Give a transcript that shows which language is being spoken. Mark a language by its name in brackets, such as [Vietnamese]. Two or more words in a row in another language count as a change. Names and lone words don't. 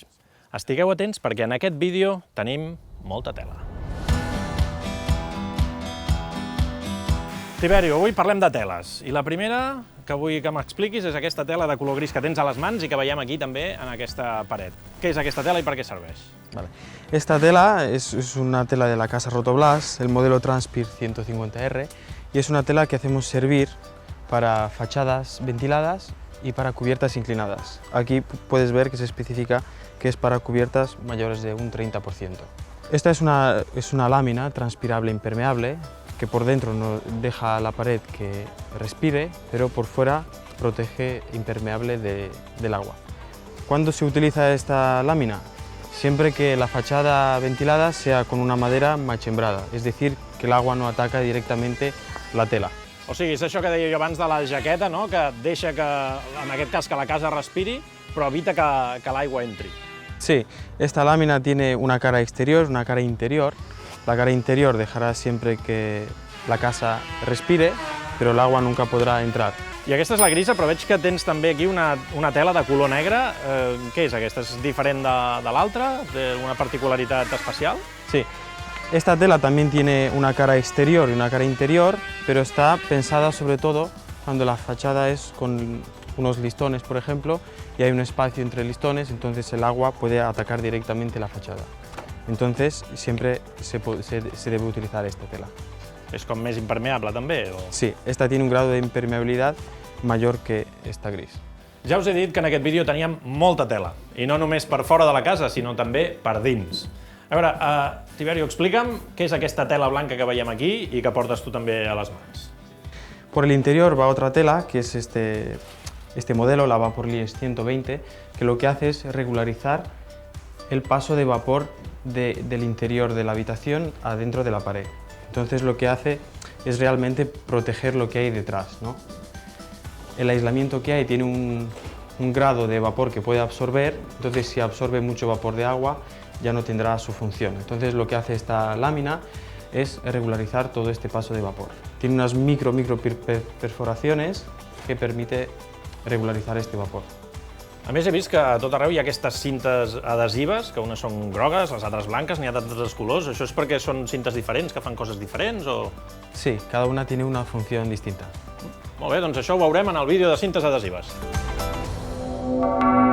[Catalan] Estigueu atents perquè en aquest vídeo tenim molta tela. Tiberio, avui parlem de teles. I la primera que vull que m'expliquis és aquesta tela de color gris que tens a les mans i que veiem aquí també en aquesta paret. Què és aquesta tela i per què serveix? [Spanish] Vale. Esta tela es una tela de la casa Rotoblas, el modelo Transpir 150R, y es una tela que hacemos servir para fachadas ventiladas y para cubiertas inclinadas. Aquí puedes ver que se especifica que es para cubiertas mayores de un 30%. Esta es una lámina transpirable impermeable que por dentro no deja la pared que respire, pero por fuera protege impermeable del agua. ¿Cuándo se utiliza esta lámina? Siempre que la fachada ventilada sea con una madera machembrada, es decir, que el agua no ataca directamente la tela. [Catalan] O sigui, és això que deia jo abans de la jaqueta, no? Que deixa que, en aquest cas, que la casa respiri, però evita que l'aigua entri. [Spanish] Sí, esta lámina tiene una cara exterior, una cara interior. La cara interior dejará siempre que la casa respire, pero el agua nunca podrá entrar. [Catalan] I aquesta és la grisa, però veig que tens també aquí una tela de color negre. Què és aquesta? És diferent de l'altra? Té una particularitat especial? [Spanish] Sí, esta tela también tiene una cara exterior y una cara interior, pero está pensada sobre todo cuando la fachada es con unos listones, por ejemplo, y hay un espacio entre listones, entonces el agua puede atacar directamente la fachada. Entonces siempre se debe utilizar esta tela. [Catalan] És com més impermeable també? O... [Spanish] Sí, esta tiene un grado de impermeabilidad mayor que esta gris. [Catalan] Ja us he dit que en aquest vídeo teníem molta tela, i no només per fora de la casa, sinó també per dins. A veure, Tiberio, explica'm què és aquesta tela blanca que veiem aquí i que portes tu també a les mans. [Spanish] Por el interior va otra tela, que es este modelo, la Vaporlies 120, que lo que hace es regularizar el paso de vapor del interior de la habitación adentro de la pared. Entonces lo que hace es realmente proteger lo que hay detrás, ¿no? El aislamiento que hay tiene un grado de vapor que puede absorber, entonces si absorbe mucho vapor de agua ya no tendrá su función. Entonces lo que hace esta lámina es regularizar todo este paso de vapor. Tiene unas micro perforaciones que permite regularizar este vapor. [Catalan] A més, he vist que a tot arreu hi ha aquestes cintes adhesives, que unes són grogues, les altres blanques, n'hi ha d'altres colors. Això és perquè són cintes diferents, que fan coses diferents, o...? [Spanish] Sí, cada una tiene una función distinta. [Catalan] Molt bé, doncs això ho veurem en el vídeo de cintes adhesives.